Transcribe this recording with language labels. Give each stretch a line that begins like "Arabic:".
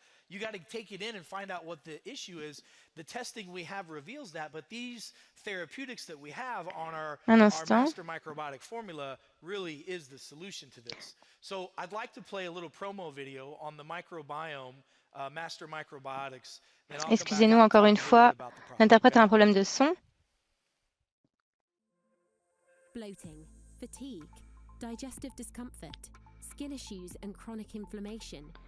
English: You got to take it in and find out what the issue is. The testing we have reveals that, but these therapeutics that we have on our master microbiotic formula really is the solution to this. So I'd like to play a little promo video on the microbiome, master microbiotics.
French: Excusez-nous encore une fois, l'interprète a un problème de son.
English: Bloating, fatigue, digestive discomfort, skin issues and chronic inflammation.